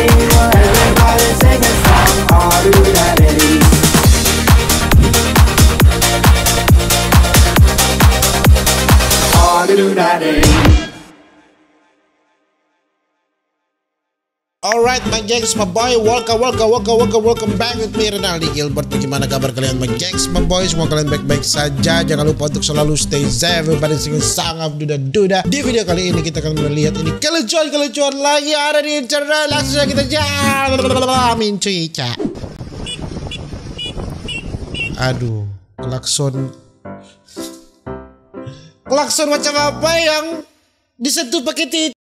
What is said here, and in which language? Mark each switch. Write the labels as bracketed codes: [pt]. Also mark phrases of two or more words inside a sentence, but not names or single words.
[en] While everybody sing a song, oh do da day. Oh do da day. Alright, my gengs, my boy, welcome back with me, Renaldi Gilbert. [id] Bagaimana kabar kalian, [en] my gengs, my boy? [id] Semua kalian baik-baik saja. Jangan lupa untuk selalu [en] stay safe. Everybody singing song of duda-duda. [id] Di video kali ini kita akan melihat ini kelucuan lagi ada di internet. Langsung saja kita jamin cuica. Aduh, klakson macam apa yang disentuh pakai titik?